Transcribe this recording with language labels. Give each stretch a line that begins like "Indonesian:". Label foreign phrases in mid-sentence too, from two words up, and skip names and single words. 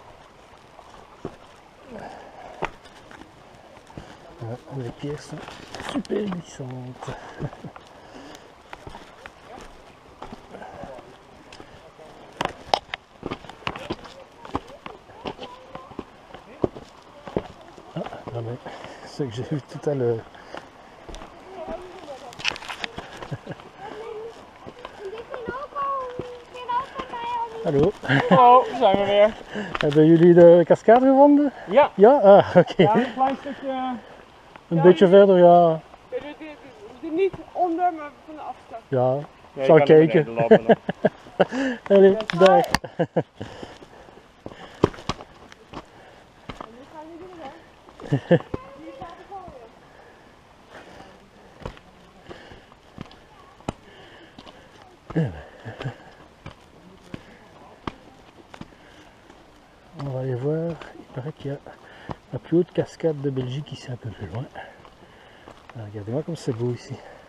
French: Les pierres sont super glissantes. Ah, non mais, ce que j'ai vu tout à l'heure.
Dutch: Hallo. Hallo, zijn we weer. Hebben jullie de cascade gevonden? Ja. Ja? Ah, oké. Ja, een klein stukje. Een beetje verder, ja. Niet onder, maar van de afstand. Ja, Ja, zal je kan naar kijken. beneden lopen nog. Allee, dag. En nu gaan we doen, hè? Hier gaat het gooien.
French: On va aller voir, il paraît qu'il y a la plus haute cascade de Belgique ici un peu plus loin. Alors, regardez-moi comme c'est beau ici.